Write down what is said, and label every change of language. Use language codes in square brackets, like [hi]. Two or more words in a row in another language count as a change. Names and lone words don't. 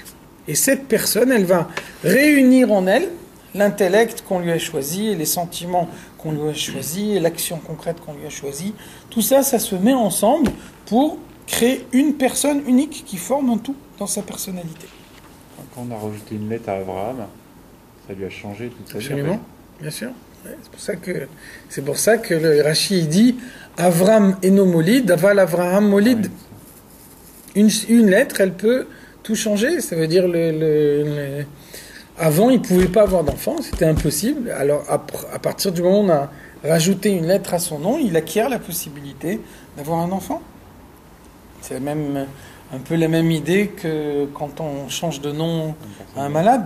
[fr] Et cette personne, elle va réunir en elle l'intellect qu'on lui a choisi, et les sentiments qu'on lui a choisis, et l'action concrète qu'on lui a choisie. Tout ça, ça se met ensemble pour créer une personne unique qui forme un tout dans sa personnalité. Quand on a rajouté une lettre à Abraham, ça lui a changé toute sa vie. Absolument, bien sûr. Ouais, c'est pour ça que le Rashi dit [he] אברם אינו מוליד, אבל אברהם מוליד. [fr] Une lettre, elle peut tout changer. Ça veut dire avant, il ne pouvait pas avoir d'enfant, c'était impossible. Alors, à partir du moment où on a rajouté une lettre à son nom, il acquiert la possibilité d'avoir un enfant. C'est même un peu la même idée que quand on change de nom à un malade.